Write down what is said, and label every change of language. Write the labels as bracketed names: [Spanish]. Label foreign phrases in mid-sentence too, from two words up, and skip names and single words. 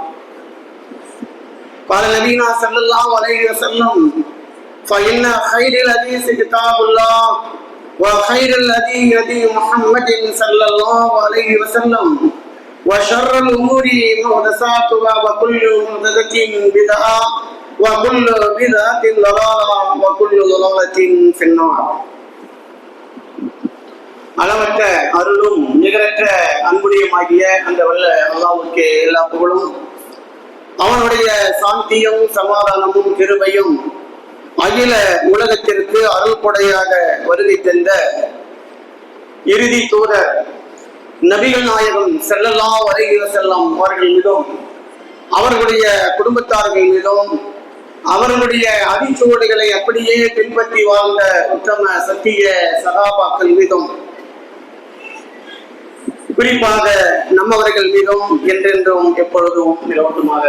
[Arabic] قال نبينا صلى الله عليه وسلم فإن خير الحديث كتاب الله وخير الهدي هدي محمد صلى الله عليه وسلم وشر الأمور محدثاتها وكل محدثة بدعة وكل بدعة ضلالة وكل ضلالة في النار. [Tamil] அளவற்ற அருளும் நிகரற்ற அன்புடையமாகிய அந்த வல்ல அல்லாஹ்வுக்கே எல்லா புகழும், அவனுடைய சாந்தியும் சமாதானமும் கிருபையும் அகில உலகத்திற்கு அருள் கொடையாக வருகை தந்த இறுதி தூதர் நபிகள் நாயகம் [Arabic] صلى الله عليه وسلم [Tamil] அவர்கள் மீதும் அவர்களுடைய குடும்பத்தார்கள் மீதும் அவர்களுடைய அடிச்சுவடுகளை அப்படியே பின்பற்றி வாழ்ந்த உத்தம சத்திய சகாபாக்கள் மீதும் குறிப்பாக நம்மவர்கள் மீதும் என்றென்றும் எப்பொழுதும் நிலவட்டுமாக.